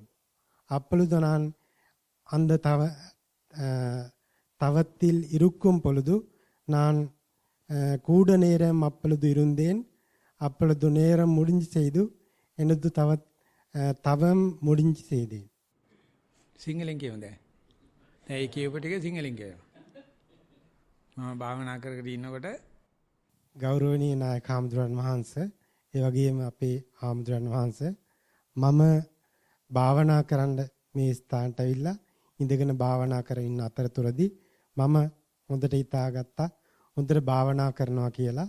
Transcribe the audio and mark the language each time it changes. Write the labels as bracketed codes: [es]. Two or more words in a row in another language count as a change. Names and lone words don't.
[ta] அப்பொழுது நான் அந்த தவத்தில் இருக்கும் பொழுது நான் கூட நேரம் அப்பொழுது இருந்தேன். அப்பொழுது நேரம் முடிஞ்சு செய்து எனது தவம் முடிஞ்சு செய்தேன். [si] සිංහලෙන් කියවද? දැන් ඒ කියපු ටික සිංහලෙන් කියනවා. මම භාවනා කරගෙන ඉන්නකොට ගෞරවනීය නායක හාමුදුරන් වහන්සේ, ඒ වගේම අපේ හාමුදුරන් වහන්සේ, මම භාවනා කරන්න මේ ස්ථානට ඇවිල්ලා ඉඳගෙන භාවනා කරගෙන ඉන්න අතරතුරදී මම හොඳට හිතාගත්තා හොඳට භාවනා කරනවා කියලා.